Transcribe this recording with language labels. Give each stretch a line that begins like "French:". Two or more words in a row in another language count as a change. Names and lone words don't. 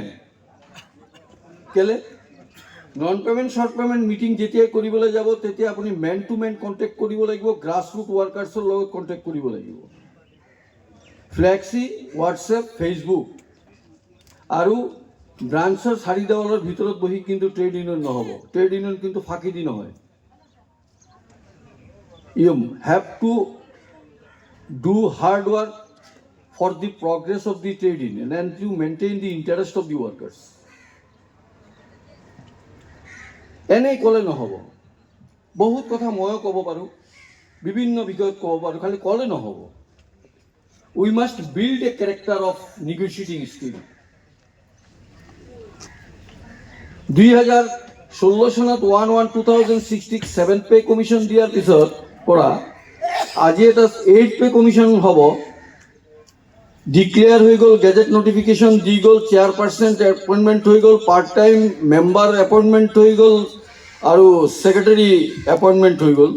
Assamese: কেলে
English: non payment short payment meeting
Assamese: যেতিয়াই কৰিবলৈ যাব তেতিয়া আপুনি
English: man to man contact
Assamese: কৰিব লাগিব,
English: grassroot workers
Assamese: লগত কণ্টেক্ট কৰিব লাগিব। ফ্লেক্সি হোৱাটছএপ ফেচবুক আৰু ব্ৰাঞ্চৰ 4 দেৱালৰ ভিতৰত বহি কিন্তু
English: trade union
Assamese: নহ'ব।
English: trade union
Assamese: কিন্তু ফাঁকি দি নহয়।
English: You have to do hard work for the progress of the trade union and to maintain the interest of the workers.
Assamese: এনেই ক'লে নহ'ব। বহুত কথা ময়ো ক'ব পাৰোঁ, বিভিন্ন বিষয়ত ক'ব পাৰোঁ, খালি ক'লে নহ'ব।
English: We must build a character of negotiating skill.
Assamese: 2016 চনত 1/1/2006
English: pay commission
Assamese: দিয়াৰ পিছত পৰা আজি এটা 8
English: pay commission
Assamese: হ'ব। ডিক্লেয়াৰ হৈ গ'ল,
English: gazette notification
Assamese: দি গ'ল,
English: chairperson appointment
Assamese: হৈ গ'ল,
English: part time member appointment
Assamese: হৈ গ'ল আৰু
English: secretary appointment
Assamese: হৈ গ'ল।